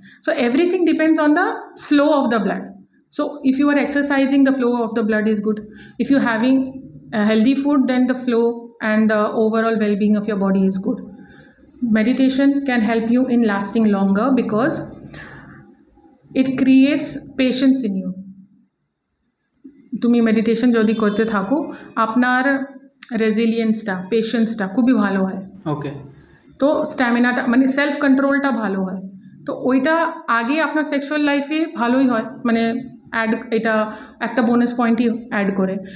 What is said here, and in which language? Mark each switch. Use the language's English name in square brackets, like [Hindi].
[English] So everything depends on the flow of the blood. So if you are exercising, the flow of the blood is good. If you are having healthy food, then the flow and the overall well-being of your body is good. Meditation can help you in lasting longer because it creates patience in you. [Bangla] তুমি meditation যদি করতে থাকো, আপনার রেজিলিয়েন্সটা, পেশেন্সটা খুবই ভালো হয়। ওকে, তো স্ট্যামিনাটা মানে সেলফ কন্ট্রোলটা ভালো হয়। তো ওইটা আগে আপনার সেক্সুয়াল লাইফে ভালোই হয়, মানে অ্যাড, এটা একটা বোনাস পয়েন্টই অ্যাড করে।